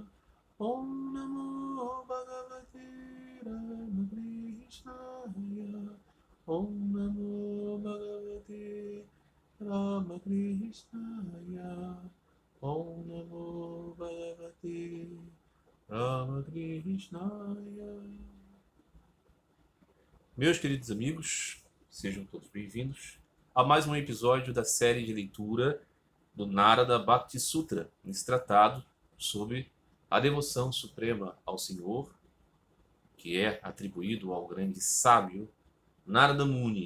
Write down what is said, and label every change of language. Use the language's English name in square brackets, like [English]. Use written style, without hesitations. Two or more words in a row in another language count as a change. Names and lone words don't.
[Sanskrit] Om Namo Bhagavate Ramakrishnaya. Om Namo Bhagavate Ramakrishnaya. Om Namo Bhagavate Ramakrishnaya. [Portuguese] Meus queridos amigos, sejam todos bem-vindos a mais um episódio da série de leitura do Narada Bhakti Sutra, nesse tratado sobre a devoção suprema ao Senhor, que é atribuído ao grande sábio Narada Muni.